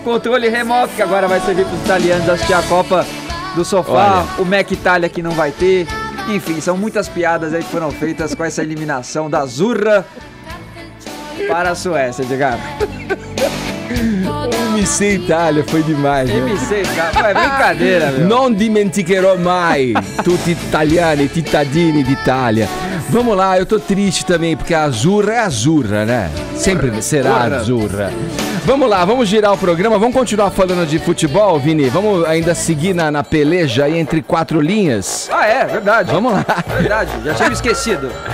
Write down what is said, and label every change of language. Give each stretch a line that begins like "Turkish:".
Portuguese: Controle remoto, que agora vai servir para os italianos assistir a Copa do sofá. Olha. O Mac Itália que não vai ter. Enfim, são muitas piadas aí que foram feitas com essa eliminação da Azzurra para a Suécia, Edgar. MC Itália, foi demais, né? MC, cara, é brincadeira, meu.
Italian: Non dimenticherò mai tutti italiani, cittadini d'Italia.
Portuguese: Vamos lá, eu tô triste também, porque a Azzurra é Azzurra, né? Sempre será Azzurra. Vamos lá, vamos girar o programa, vamos continuar falando de futebol, Vini? Vamos ainda seguir na peleja aí entre quatro linhas? Ah, é, verdade. Vamos lá. Verdade, já tinha me esquecido.